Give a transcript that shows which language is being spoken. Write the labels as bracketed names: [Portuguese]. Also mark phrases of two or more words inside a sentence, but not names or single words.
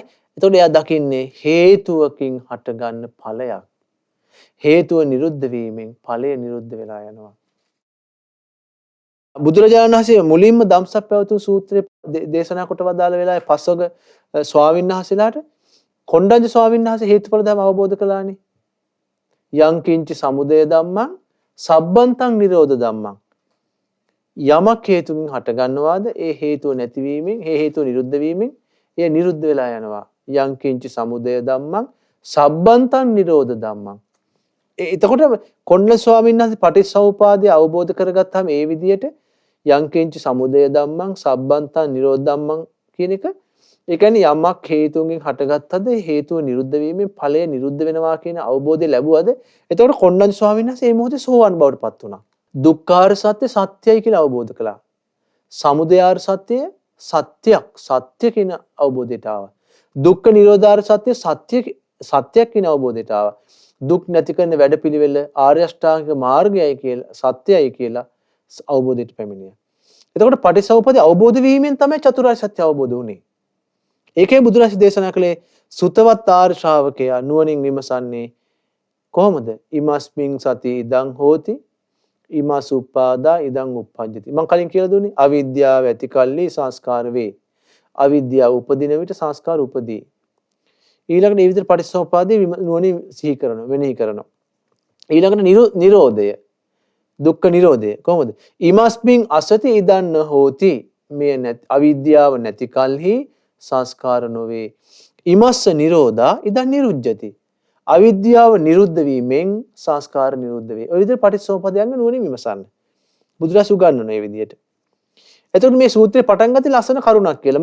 [Sinhala] එතකොට එයා දකින්නේ හේතුවකින් හටගන්න ඵලයක්. හේතුව නිරුද්ධ වීමෙන් ඵලය නිරුද්ධ වෙලා යනවා. බුදුරජාණන් වහන්සේ මුලින්ම ධම්සප්පවතුන් සූත්‍රය දේශනා කොට වදාළ වෙලාවේ පස්වග ස්වාමීන් වහන්සේලාට කොණ්ඩඤ්ඤ ස්වාමීන් වහන්සේ හේතුඵල ධර්ම අවබෝධ කළානේ. [Pali] යං කිංච සමුදය ධම්මං සබ්බන්තං නිරෝධ ධම්මං. [Sinhala] යමක් හේතුකින් හට ගන්නවාද ඒ හේතුව නැතිවීමෙන් ඒ හේතුව නිරුද්ධ වීමෙන් එය නිරුද්ධ වෙලා යනවා. [Pali] යං කිංච සමුදය ධම්මං සබ්බන්තං නිරෝධ ධම්මං. [Sinhala] එතකොට කොණ්ඩඤ්ඤ ස්වාමීන් වහන්සේ පටිච්චසමුපාදය අවබෝධ කරගත්තාම ඒ විදිහට [Pali] යං කිංච සමුදය ධම්මං සබ්බන්තං නිරෝධ ධම්මං [Sinhala] කියන එක ඒ කියන්නේ යමක් හේතුන්ගෙන් හටගත්තද ඒ හේතුව නිරුද්ධ වීමෙන් ඵලය නිරුද්ධ වෙනවා කියන අවබෝධය ලැබුවද එතකොට කොණ්ඩඤ්ඤ ස්වාමීන් වහන්සේ මේ මොහොතේ සෝවාන් බවට පත් වුණා. දුක්ඛාර සත්‍ය සත්‍යයි කියලා අවබෝධ කළා. සමුදයාර සත්‍ය සත්‍යයක් සත්‍ය කියන අවබෝධයට ආවා. දුක්ඛ නිරෝධාර සත්‍ය සත්‍යයක් කියන අවබෝධයට ආවා. දුක් නැති කරන වැඩපිළිවෙල ආර්ය අෂ්ටාංගික මාර්ගයයි කියලා සත්‍යයයි කියලා අවබෝධයට පැමිණියා. එතකොට පටිච්චසමුප්පාදය අවබෝධ වීමෙන් තමයි චතුරාර්ය සත්‍ය අවබෝධ වුනේ. ඒකේ බුදුරජාණන් දේශනා කළේ සුතවත් ආර්ය ශ්‍රාවකයා නුවණින් විමසන්නේ කොහොමද? [Pali] ඉමස්මින් සති ඉදං හෝති ඉමස් උපාදා ඉදං උප්පජ්ජති. [Sinhala] මම කලින් කියලා දුන්නේ අවිද්‍යාව ඇති කල්ලි සංස්කාර වේ. අවිද්‍යාව උපදින විට සංස්කාර උපදී. ඊළඟට මේ විදිහට පටිච්චසමුප්පාදේ නුවණින් සිහි කරනවා, මෙනෙහි කරනවා. ඊළඟට නිරෝධය, දුක්ඛ නිරෝධය කොහොමද? [Pali] ඉමස්මින් අසති ඉදන්න හෝති. [Sinhala] මේ අවිද්‍යාව නැති කල්හි සංස්කාර නොවේ. [Pali] ඉමස්ස නිරෝධා ඉදන් නිරුද්ධති. [Sinhala] අවිද්‍යාව නිරුද්ධ වීමෙන් සංස්කාර නිරුද්ධ වේ. ඔය විදිහට පටිච්චසමුප්පාදයන් නුවණින් විමසන්න. බුදුරජාණන් උගන්වන මේ විදිහට. එතකොට මේ සූත්‍රේ පටන් ගත්තේ ලස්සන කරුණක් කියලා.